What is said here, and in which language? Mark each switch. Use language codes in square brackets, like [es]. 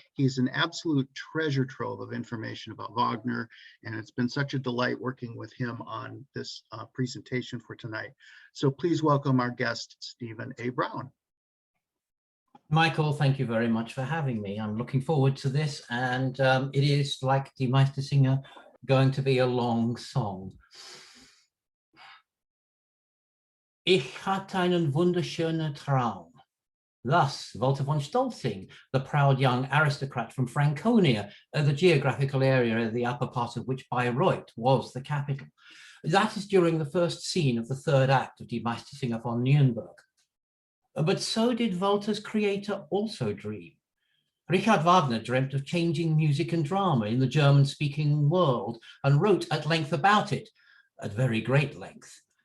[en] He's an absolute treasure trove of information about Wagner, and it's been such a delight working with him on this presentation for tonight. So please welcome our guest, Stephen A. Brown. Michael, thank you very much for having me. I'm looking forward to this, and it is, like the Meistersinger, going to be a long song. [de] Ich hatte einen wunderschönen Traum. [en] Thus, Walter von Stolzing, the proud young aristocrat from Franconia, the geographical area of the upper part of which Bayreuth was the capital. That is during the first scene of the third act of Die Meistersinger von Nürnberg. But so did Walter's creator also dream. Richard Wagner dreamt of changing music and drama in the German-speaking world and wrote at length about it, at very great length.